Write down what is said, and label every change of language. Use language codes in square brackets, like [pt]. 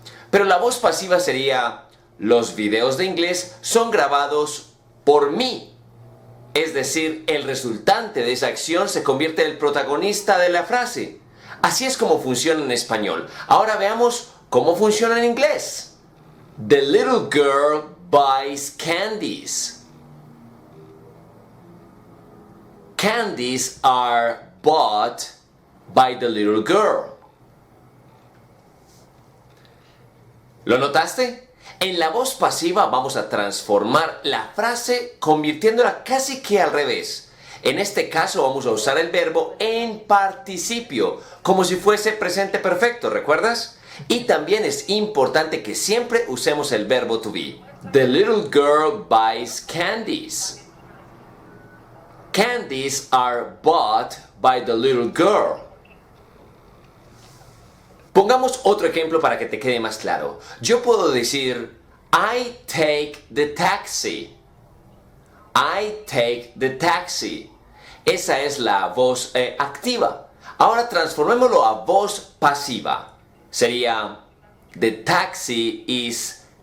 [es] Pero la voz pasiva sería, los videos de inglés son grabados por mí. Es decir, el resultante de esa acción se convierte en el protagonista de la frase. Así es como funciona en español. Ahora veamos cómo funciona en inglés. [en] The little girl buys candies. Candies are bought by the little girl. [es] ¿Lo notaste? En la voz pasiva vamos a transformar la frase convirtiéndola casi que al revés. En este caso vamos a usar el verbo en participio, como si fuese presente perfecto, ¿recuerdas? Y también es importante que siempre usemos el verbo to be. [en] The little girl buys candies. Candies are bought by the little girl. [es] Pongamos otro ejemplo para que te quede más claro. Yo puedo decir, [en] I take the taxi. I take the taxi. [es] Esa es la voz activa. Ahora transformémoslo a voz pasiva. Sería, [en] the taxi is